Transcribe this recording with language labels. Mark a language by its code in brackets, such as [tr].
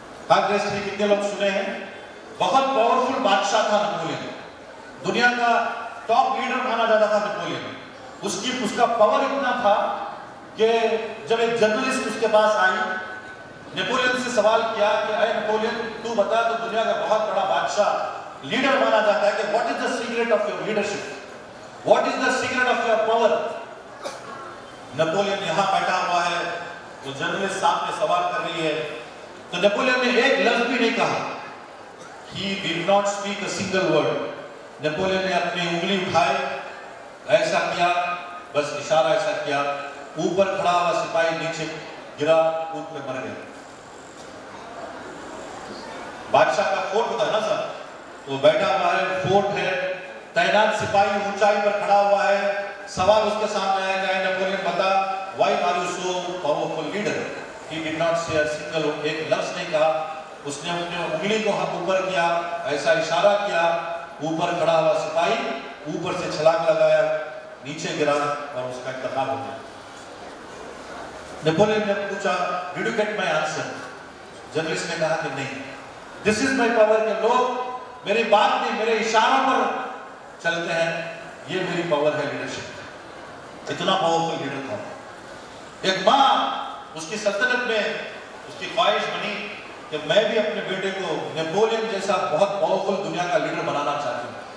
[ur] کتنے لوگ سنے ہیں؟ بہت پاورفل بادشاہ تھا نیپولین، دنیا کا ٹاپ لیڈر مانا جاتا تھا نیپولین۔ اس کا پاور اتنا تھا کہ جب ایک جرنلسٹ اس کے پاس آئی، نیپولین سے سوال کیا کہ اے نیپولین، تو بتا تو دنیا کا بہت بڑا بادشاہ لیڈر مانا جاتا ہے کہ [en] what is the secret of your leadership? What is the secret of your power? [ur] Napoleon یہاں بیٹھا ہوا ہے تو جنرل سامنے سوال کر رہی ہے تو نیپولین نے ایک لفظ بھی نہیں کہا. [en] He did not speak a single word. [ur] Napoleon نے اپنی انگلی اٹھائی, ایسا کیا, بس اشارہ ایسا کیا, اوپر کھڑا ہوا سپاہی نیچے گرا, کود پہ مر گیا. بادشاہ کا فورٹ ہوتا ہے نا سر, تو بیٹھا ہوا ہے, فورٹ ہے, تعینات سپاہی اونچائی پر کھڑا ہوا ہے. سوال اس کے سامنے آیا کہ نیپولین بتا, [en] why are you so powerful leader? He did not say a single word, [ur] ایک لفظ نہیں کہا. اس نے اپنے انگلی کو ہاتھ اوپر کیا, ایسا اشارہ کیا, اوپر کھڑا ہوا سپاہی اوپر سے چھلانگ لگایا, نیچے گرا اور اس کا انتقال ہو گیا. نیپولین نے پوچھا, [en] did you get my answer? [ur] Journalist نے کہا کہ نہیں. [en] This is my power, [ur] کہ لوگ میری بات نہیں میرے اشاروں پر چلتے ہیں, یہ میری پاور ہے لیڈرشپ. اتنا پاورفل لیڈر تھا. ایک ماں, اس کی سلطنت میں اس کی خواہش بنی کہ میں بھی اپنے بیٹے کو نیپولین جیسا بہت پاورفل دنیا کا لیڈر بنانا چاہتی ہوں.